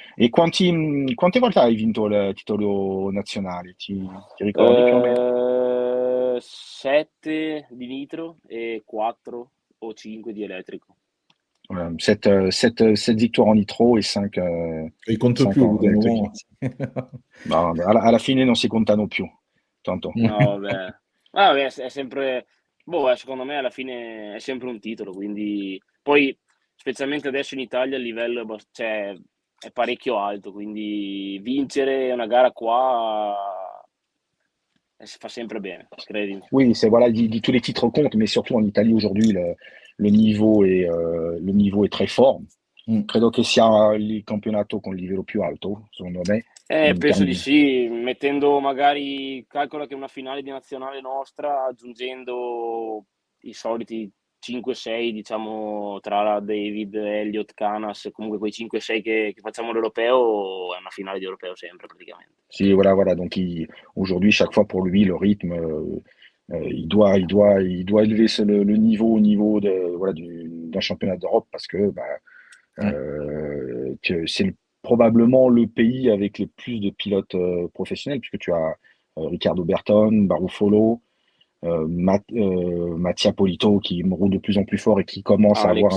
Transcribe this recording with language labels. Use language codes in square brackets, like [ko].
[it] E quante volte hai vinto il titolo nazionale? Ti ricordi più o meno? 7 di nitro e 4 o 5 di elettrico. [fr] Voilà, 7 victoires en nitro et 5 Il compte plus au bout en d'un électrique. moment. [it] No, alla fine non si contano più, tanto. No, vabbè. Vabbè, è sempre boh, secondo me alla fine è sempre un titolo, quindi poi specialmente adesso in Italia il livello cioè è parecchio alto, quindi vincere una gara qua, si fa sempre bene, credimi. [fr] Oui, c'est voilà, tous les titres comptent, mais surtout en Italie aujourd'hui, le niveau è très fort. Mm. [it] Credo che sia il campionato con il livello più alto, secondo me, in Penso di termini. sì, mettendo magari calcola che una finale di nazionale nostra, aggiungendo i soliti 5-6, diciamo, tra David, Elliott, Canas, comunque quei 5-6 che facciamo all'europeo, è una finale di europeo sempre praticamente. [fr] Si, voilà, voilà. Donc aujourd'hui, chaque fois pour lui, le rythme, il doit élever le niveau au niveau voilà, d'un championnat d'Europe parce que Ouais. c'est probablement le pays avec le plus de pilotes professionnels, puisque tu as Ricardo Berton, Barufolo, Mattia Polito qui roule de plus en plus fort et qui commence à avoir un